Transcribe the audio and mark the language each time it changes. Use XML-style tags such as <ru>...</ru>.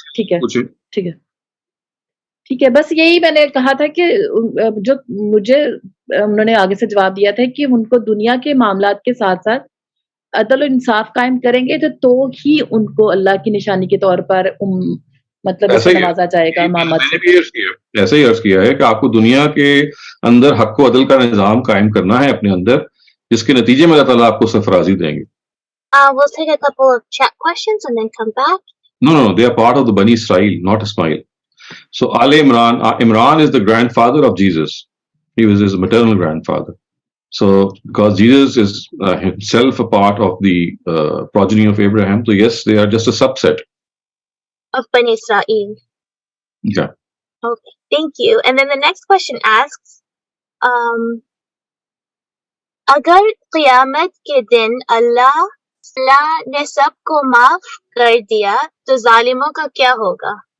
<ur>ٹھیک ہے, ٹھیک ہے, ٹھیک ہے. بس یہی میں نے کہا تھا کہ جو مجھے انہوں نے آگے سے جواب دیا تھا کہ ان کو دنیا کے معاملات کے ساتھ ساتھ عدل و انصاف قائم کریں گے تو ہی ان کو اللہ کی نشانی کے طور پر مطلب اس سے نوازا جائے گا. ایسا ہی عرض کیا ہے کہ آپ کو دنیا کے اندر حق و عدل کا نظام قائم کرنا ہے اپنے اندر, جس کے نتیجے میں اللہ تعالیٰ آپ کو سرفرازی دیں گے.</ur> <en>We'll take a couple of chat questions and then come back. No, they are part of the Bani Israel, not Ismail. So Imran is the grandfather of Jesus. He was his maternal grandfather. So because Jesus is himself a part of the progeny of Abraham, so yes, they are just a subset of Bani Israel. Yeah. Okay, thank you. And then the next question asks,</en> <ur>agar qiyamat ke din Allah نے سب کو معاف کر دیا تو ظالموں کا کیا ہوگا؟</ur>